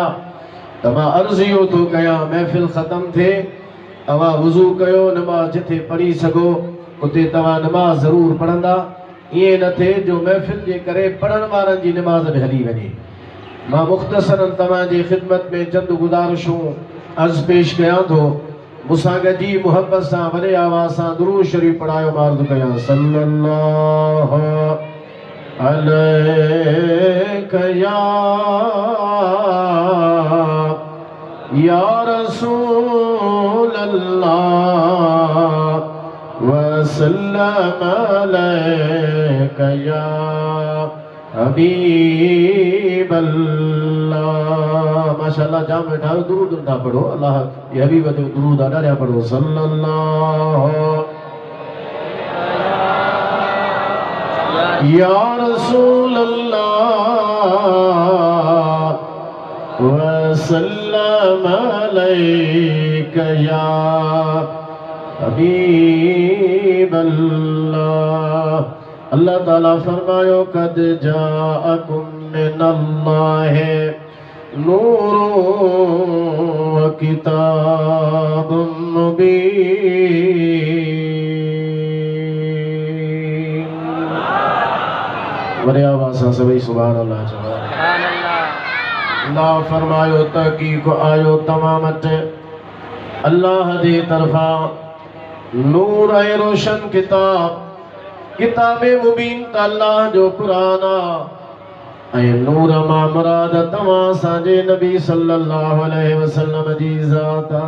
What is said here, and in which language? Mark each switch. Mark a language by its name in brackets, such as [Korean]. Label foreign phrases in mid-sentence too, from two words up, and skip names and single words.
[Sindhi] त मां अर्ज़ु इहो थो कयां, महफ़िल ख़तमु थिए, तव्हां वुज़ू कयो, नमाज़ जिथे पढ़ी सघो उते तव्हां नमाज़ ज़रूरु पढ़ंदा। ईअं न थिए जो महफ़िल जे करे पढ़ण वारनि जी नमाज़ बि हली वञे। मां मुख़्तसरन तव्हांजी ख़िदमत में चंद गुज़ारिशूं अर्ज़ पेश कयां थो। मूंसां गॾिजी मुहबत सां वॾे आवाज़ सां दुरूद शरीफ़ पढ़ायो। मां अर्ज़ु कयां [Arabic] صلى الله عليك يا رسول الله وسلم عليك يا حبيب الله. [Sindhi] माशाअल्लाह जाम बैठा हो, दुरूद ना पढ़ो, अल्लाह ये हबीब जो दुरूद आड़ा पढ़ो। [Arabic] صلى الله يا رسول الله وسلم عليك يا حبيب الله. [Sindhi] अल्लाह ताला फरमायो [Arabic] قد جاءكم من الله نور وكتاب مبين. [Sindhi] वॾे आवाज़ सां सभई [Arabic] سبحان الله [Sindhi] चओ। अल्लाह फरमायो तहक़ीक़ आयो तव्हां वटि अल्लाह जी तरफ़ां नूर ऐं रोशन किताब, किताबे मुबीन त अल्लाह जो क़ुरान आ, ऐं नूर मां मुराद तव्हां असांजे नबी [Arabic] صلى الله عليه وسلم [Sindhi] जी ज़ात आ।